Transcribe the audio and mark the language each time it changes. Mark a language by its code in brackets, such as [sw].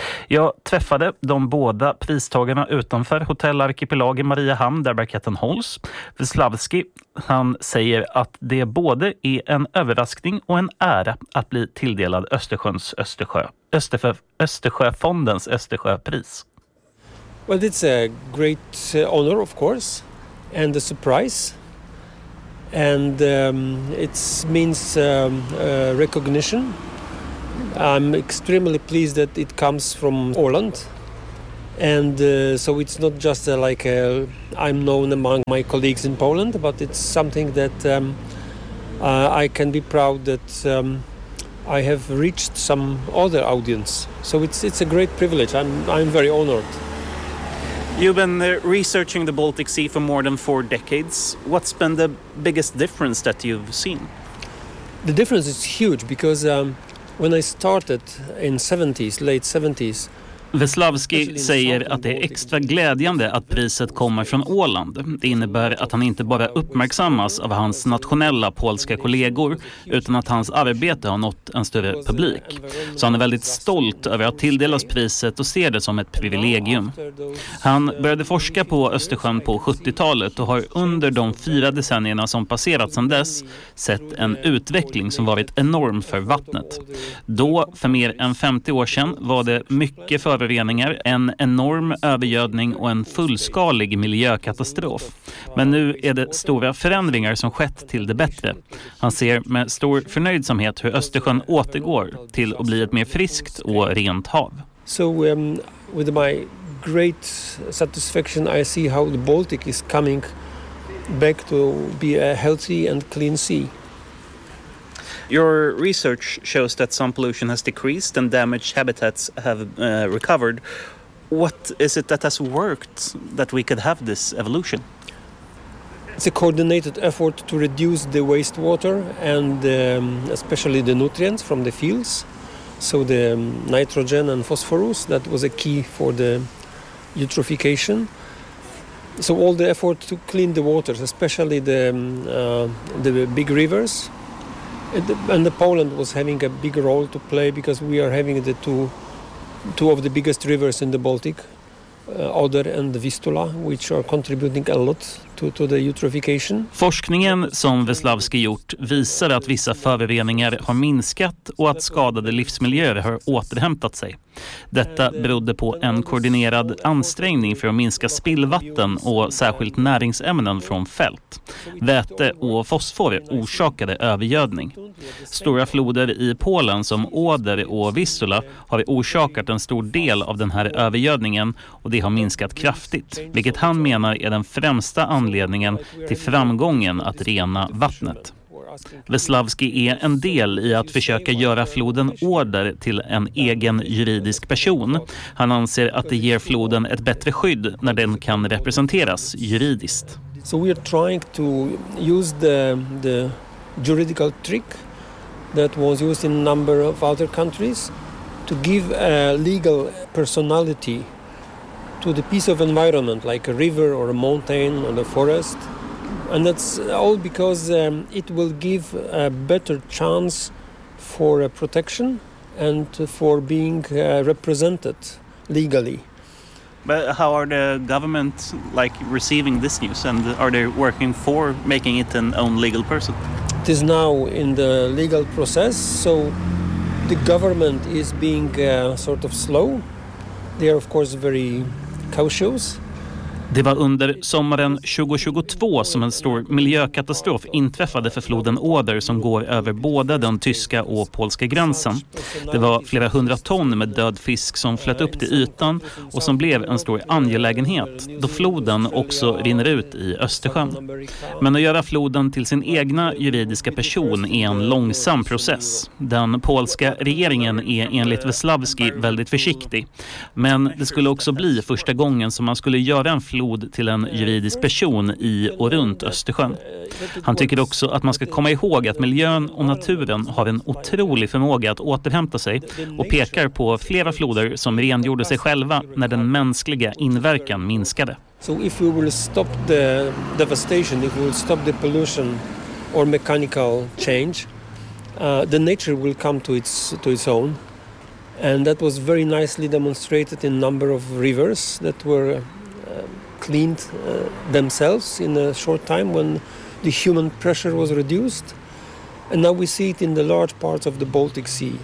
[sv] Jag träffade de båda pristagarna utanför hotellarkipelag i Mariehamn där barketten hålls. Wesławski, han säger att det både är en överraskning och en ära att bli tilldelad Östersjöns Östersjöfondens Östersjöpris. [en] Well, it's a great honor of course and a surprise and it means recognition. I'm extremely pleased that it comes from Åland. And so it's not just I'm known among my colleagues in Poland, but it's something that I can be proud that I have reached some other audience. So it's a great privilege. I'm very honored. You've been researching the Baltic Sea for more than four decades. What's been the biggest difference that you've seen? The difference is huge because when I started in late 70s, [sv] Wesławski säger att det är extra glädjande att priset kommer från Åland. Det innebär att han inte bara uppmärksammas av hans nationella polska kollegor utan att hans arbete har nått en större publik. Så han är väldigt stolt över att tilldelas priset och ser det som ett privilegium. Han började forska på Östersjön på 70-talet och har under de fyra decennierna som passerat sedan dess sett en utveckling som varit enorm för vattnet. Då, för mer än 50 år sedan, var det mycket för föroreningar, en enorm övergödning och en fullskalig miljökatastrof. Men nu är det stora förändringar som skett till det bättre. Han ser med stor förnöjdsamhet hur Östersjön återgår till att bli ett mer friskt och rent hav. [en] So with my great satisfaction I see how the Baltic is coming back to be a healthy and clean sea. Your research shows that some pollution has decreased and damaged habitats have recovered. What is it that has worked that we could have this evolution? It's a coordinated effort to reduce the wastewater and especially the nutrients from the fields. So the nitrogen and phosphorus, that was a key for the eutrophication. So all the effort to clean the waters, especially the big rivers. And the Poland was having a big role to play because we are having the two of the biggest rivers in the Baltic, Oder and Vistula, which are contributing a lot to the eutrophication. [sv] Forskningen som Wesławski gjort visar att vissa föroreningar har minskat och att skadade livsmiljöer har återhämtat sig. Detta berodde på en koordinerad ansträngning för att minska spillvatten och särskilt näringsämnen från fält. Väte och fosfor orsakade övergödning. Stora floder i Polen som Oder och Vistula har orsakat en stor del av den här övergödningen och det har minskat kraftigt, vilket han menar är den främsta anledningen till framgången att rena vattnet. Wesławski är en del i att försöka göra floden Oder till en egen juridisk person. Han anser att det ger floden ett bättre skydd när den kan representeras juridiskt. [en] So we are trying to use the juridical trick that was used in a number of other countries to give a legal personality to the piece of environment like a river or a mountain or a forest. And that's all because it will give a better chance for protection and for being represented legally. But how are the government like receiving this news and are they working for making it an own legal person? It is now in the legal process, so the government is being sort of slow. They are of course very cautious. [sv] Det var under sommaren 2022 som en stor miljökatastrof inträffade för floden Oder som går över både den tyska och polska gränsen. Det var flera hundra ton med död fisk som flöt upp till ytan och som blev en stor angelägenhet då floden också rinner ut i Östersjön. Men att göra floden till sin egna juridiska person är en långsam process. Den polska regeringen är enligt Wesławski väldigt försiktig. Men det skulle också bli första gången som man skulle göra en flod till en juridisk person i och runt Östersjön. Han tycker också att man ska komma ihåg att miljön och naturen har en otrolig förmåga att återhämta sig och pekar på flera floder som rengjorde sig själva när den mänskliga inverkan minskade. [en] So if we will stop the devastation, if we will stop the pollution or mechanical change, the nature will come to its own. And that was very nicely demonstrated in number of rivers that were cleaned themselves in a short time when the human pressure was reduced, and now we see it in the large parts of the Baltic Sea.